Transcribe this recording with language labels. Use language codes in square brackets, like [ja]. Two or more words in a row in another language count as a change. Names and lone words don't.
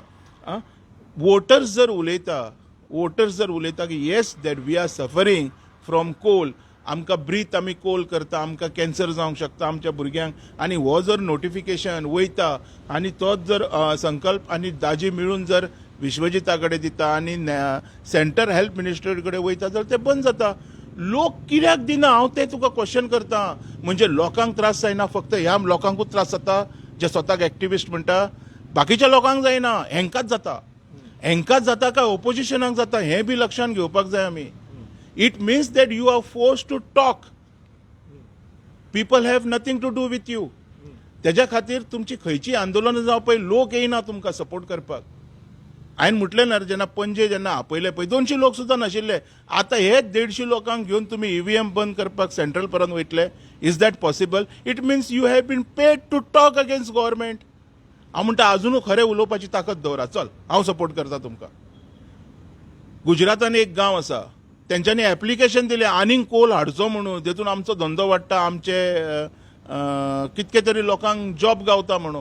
[kok] वोटर्स जर उलयता की [en] yes that we are suffering from coal, [kok] आमकां ब्रीथ आमी कोल करता, आमकां कॅन्सर जावंक शकता आमच्या भुरग्यांक, आनी हो जर नोटिफिकेशन वयता आनी तोच जर संकल्प आनी दाजी मेळून जर विश्वजिता कडेन दिता आनी [en] center health minister [kok] कडेन वयता तर तें बंद जाता. लोक कित्याक दिना हांव तें तुका क्वेश्चन करता. म्हणजे लोकांक त्रास जायना, फक्त ह्या लोकांकूच त्रास जाता जे स्वताक एक्टिविस्ट म्हणटा, बाकीच्या लोकांक जायना, हेंकाच जाता. हेंकाच जाता काय ओपोजिशनाक जाता हें बी लक्षांत घेवपाक जाय आमी. [en] It means that you are force to talk, people have nothing to do with you. [kok] तेज्या खातीर तुमची खंयची आंदोलनां जावं पळय लोक येयना तुमकां सपोर्ट करपाक. हांवें म्हटलें ना जेन्ना पणजे जेन्ना आपयले पळय 200 लोक सुद्दां नाशिल्ले. आतां हे 150 लोकांक घेवन तुमी EVM बंद करपाक सेंट्रल पर्यंत वयतले. [en] Is that possible? It means you have been paid to talk against government. [kok] हांव म्हणटा अजुनूय खरें उलोवपाची ताकद दवरा. चल हांव सपोर्ट करता तुमकां. गुजरातान एक गांव आसा, तेंच्यांनी एप्लिकेशन दिलें आनीक कोल हाडचो म्हणून, देखून आमचो धंदो वाडटा, आमचे कितके तरी लोकांक जॉब गावता म्हणून.